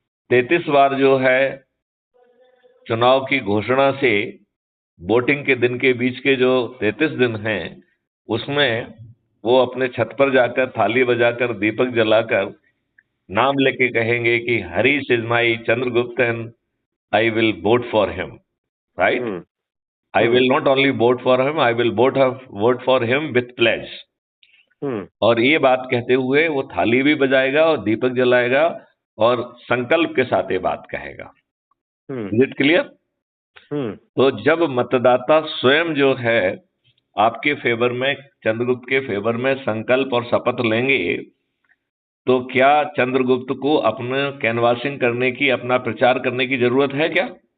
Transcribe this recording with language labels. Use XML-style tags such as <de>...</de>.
<hi>33 बार जो है चुनाव की घोषणा से वोटिंग के दिन के बीच के जो 33 दिन हैं, उसमें वो अपने छत पर जाकर थाली बजाकर दीपक जलाकर नाम लेके कहेंगे कि</hi> <en>Harish is my Chandragupta and I will vote for him, right? I will not only vote for him, I will vote for him with pledge।</en> <hi>और ये बात कहते हुए वो थाली भी बजाएगा और दीपक जलाएगा और संकल्प के साथ ये बात कहेगा।</hi> <en>Is it clear?</en> <hi>तो जब मतदाता स्वयं जो है आपके फेवर में, चंद्रगुप्त के फेवर में संकल्प और शपथ लेंगे, तो क्या चंद्रगुप्त को अपने कैनवासिंग करने की, अपना प्रचार करने की जरूरत है क्या?</hi>